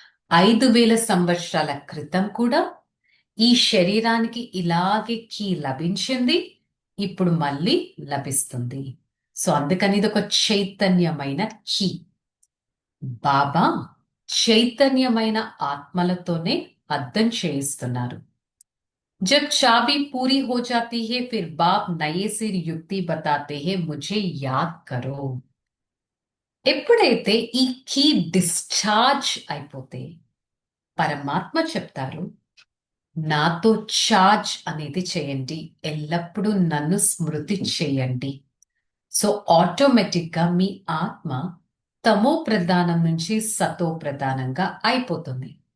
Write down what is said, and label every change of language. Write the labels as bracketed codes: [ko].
[te] 5000 సంవత్సరాల క్రితం కూడా ఈ శరీరానికి ఇలాగే కీ లభించింది, ఇప్పుడు మళ్ళీ లభిస్తుంది. సో అందుకని ఇది ఒక చైతన్యమైన కీ. బాబా చైతన్యమైన ఆత్మలతోనే అర్థం చేయిస్తున్నారు. [hi] जब चाबी पूरी हो जाती है फिर बाप नए सिर युक्ति बताते हैं मुझे याद करो. [te] ఎప్పుడైతే ఈ కీ డిశ్చార్జ్ అయిపోతే పరమాత్మ చెప్తారు నాతో చార్జ్ అనేది చేయండి, ఎల్లప్పుడూ నన్ను స్మృతి చేయండి. సో ఆటోమేటిక్ గా మీ ఆత్మ తమో ప్రధానం నుంచి సతో ప్రధానంగా అయిపోతుంది.